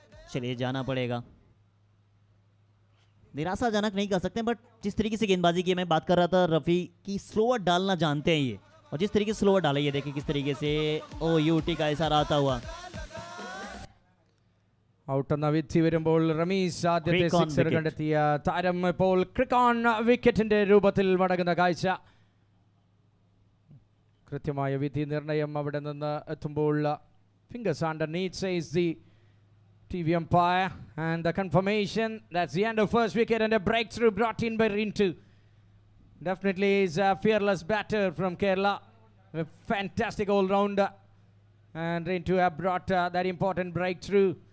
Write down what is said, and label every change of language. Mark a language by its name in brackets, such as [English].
[Hindi] चलिए जाना पड़ेगा, निराशाजनक नहीं कह सकते, बट जिस तरीके से गेंदबाजी की मैं बात कर रहा था रफ़ी की, स्लोअर डालना जानते हैं ये, और जिस तरीके से स्लोअर डाले ये देखिए किस तरीके से ओ यूटी का इशारा आता हुआ। [Malayalam] ഔട്ട് എന്ന വിധി വരുമ്പോൾ റമീസ് ആദ്യത്തെ [English] Crick on [Malayalam] സിക്സർ [English] wicket. [Malayalam] കണ്ടെത്തിയ താരം ഇപ്പോൾ ക്രിക്കോൺ വിക്കറ്റിന്റെ രൂപത്തിൽ മടങ്ങുന്ന കാഴ്ച. കൃത്യമായ വിധി നിർണയം അവിടെ നിന്ന് എത്തുമ്പോൾ [English] fingers underneath says the TV umpire, and the confirmation that's the end of first wicket and a breakthrough brought in by Rintu. Definitely is a fearless batter from Kerala, a fantastic all-rounder, and Rintu have brought that important breakthrough.